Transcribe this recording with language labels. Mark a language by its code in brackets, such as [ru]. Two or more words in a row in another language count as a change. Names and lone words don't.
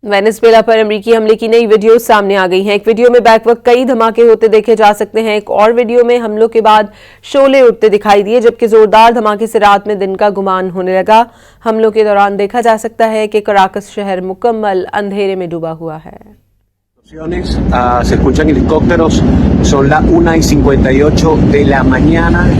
[ur] وینزویلا پر امریکی حملے کی نئی ویڈیو سامنے آ گئی ہے۔ ایک ویڈیو میں بیک وقت کئی دھماکے ہوتے دیکھے جا سکتے ہیں. ایک اور ویڈیو میں حملوں کے بعد شعلے اٹھتے دکھائی دیے، جبکہ زوردار دھماکے سے رات میں دن کا گمان ہونے لگا. حملوں کے دوران دیکھا جا سکتا ہے کہ کراکس شہر مکمل اندھیرے میں ڈوبا ہوا ہے. [es] Se escuchan helicópteros, son las 1:58 de la mañana.